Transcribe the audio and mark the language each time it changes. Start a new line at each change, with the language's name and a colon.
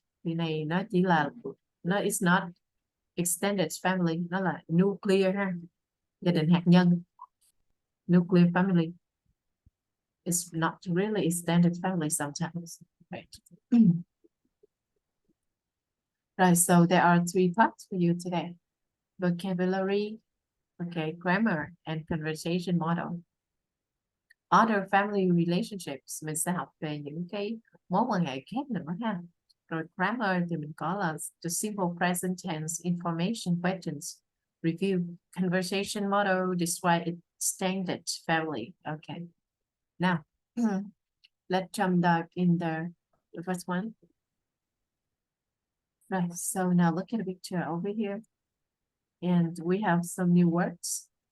Vietnamese: Thì này nó chỉ là
English: it's not extended family,
Vietnamese: nó là nuclear ha. Gia đình hạt nhân. Nuclear family.
English: It's not really extended family sometimes. Right. Right, so there are 3 parts for you today. Vocabulary, okay, grammar, and conversation model. Other family relationships,
Vietnamese: mình sẽ học về những cái mối quan hệ khác nữa ha. Rồi grammar thì mình có là
English: the simple present tense information questions. Review conversation model, describe extended family. Okay. Now, let's jump dive in the first one. Right, so now look at the picture over here. And we have some new words.